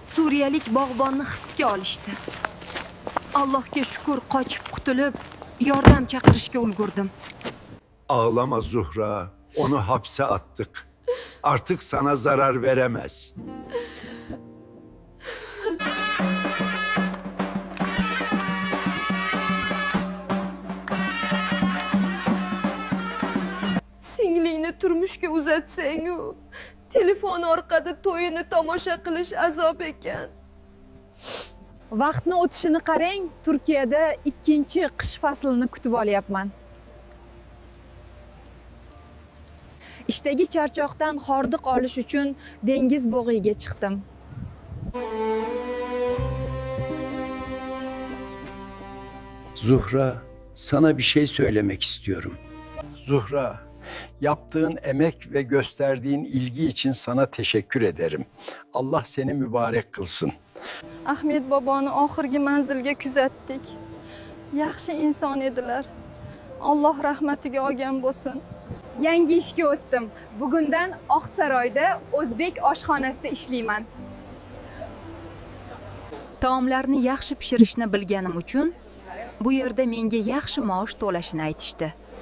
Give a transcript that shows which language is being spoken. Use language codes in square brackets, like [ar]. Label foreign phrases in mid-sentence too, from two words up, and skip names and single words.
[uz] Suriyalik bog'bonni hibsga olishdi. Allohga shukr, qochib qutulib, yordam chaqirishga ulgurdim. [tr] Ağlama Zuhra. Onu hapse attık. Artık sana zarar veremez. [uz] Singlingni turmushga uzatsang-u, telefon orqali to'yini tomosha qilish azob ekan. Vaqtni o'tishini qarang, Turkiyada ikkinchi qish faslini kutib olyapman. Ishdagi charchoqdan hordiq olish uchun dengiz bo'g'iga chiqdim. [tr] Zuhra, sana bir şey söylemek istiyorum. Zuhra, yaptığın emek ve gösterdiğin ilgi için sana teşekkür ederim. Allah seni mübarek kılsın. [uz] Ahmed boboni oxirgi manzilga kuzatdik. Yaxshi inson edilar. Alloh rahmatiga olgan bo'lsin. Yangi ishga o'tdim. Bugundan Oqsaroyda o'zbek oshxonasida ishlayman. Taomlarni yaxshi pishirishni bilganim uchun bu yerda menga yaxshi maosh to'lashini aytishdi.